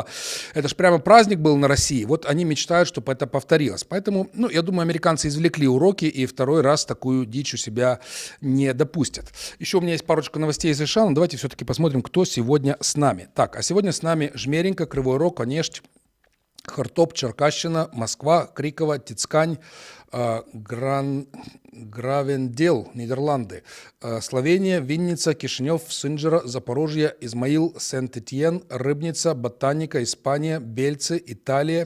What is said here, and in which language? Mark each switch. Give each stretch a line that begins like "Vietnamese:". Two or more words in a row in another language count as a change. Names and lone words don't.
Russian: Это же прямо праздник был на России. Вот они мечтают, чтобы это повторилось. Поэтому, ну, я думаю, американцы извлекли уроки и второй раз такую дичь у себя не допустят. Еще у меня есть парочка новостей из США, но давайте все-таки посмотрим, кто сегодня с нами. Так, а сегодня с нами Жмеренко, Кривой Рог, Онежь, Хартоп, Черкащина, Москва, Криково, Тицкань, Гравендел, Нидерланды, Словения, Винница, Кишинев, Синджера, Запорожье, Измаил, Сент-Этьен, Рыбница, Ботаника, Испания, Бельцы, Италия,